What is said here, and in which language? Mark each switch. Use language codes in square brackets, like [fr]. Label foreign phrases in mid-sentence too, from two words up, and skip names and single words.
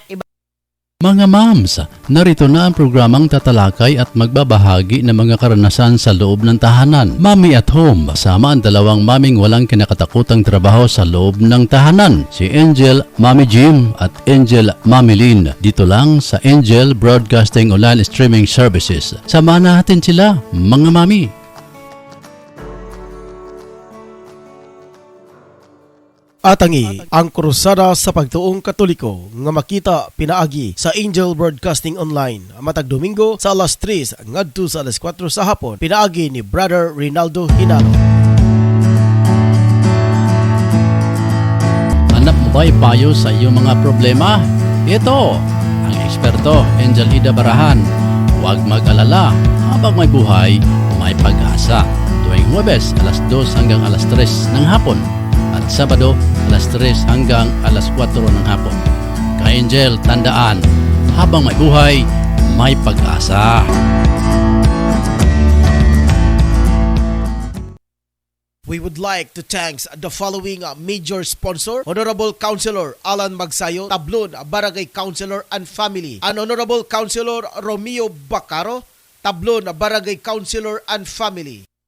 [tl] Mga moms, narito na ang programang tatalakay at magbabahagi ng mga karanasan sa loob ng tahanan. Mommy at Home, kasama ang dalawang maming walang kinakatakutang trabaho sa loob ng tahanan. Si Angel, Mommy Jim at Angel, Mommy Lynn. Dito lang sa Angel Broadcasting Online Streaming Services. Samahan natin sila, mga mami. [ceb] Atangi ang krusada sa pagtuong Katoliko nga makita pinaagi sa Angel Broadcasting Online matag Domingo sa alas 3 ngadto sa alas 4 sa hapon. Pinaagi ni Brother Rinaldo Hinalo. [tl] Hanap mo ba'y payo sa iyong mga problema? Ito ang eksperto Angel Ida Barahan. Huwag mag-alala, habang may buhay, may pag-asa. Tuwing Huwebes, alas 2 hanggang alas 3 ng hapon. At Sabado, alas 3 hanggang alas 4 ng hapon. Ka-Angel, tandaan, habang may buhay, may pag-asa. [en] We would like to thank the following major sponsor: Honorable Councilor Alan Magsayo, Tablon Barangay Councilor and Family, and Honorable Councilor Romeo Bacaro, Tablon Barangay Councilor and Family.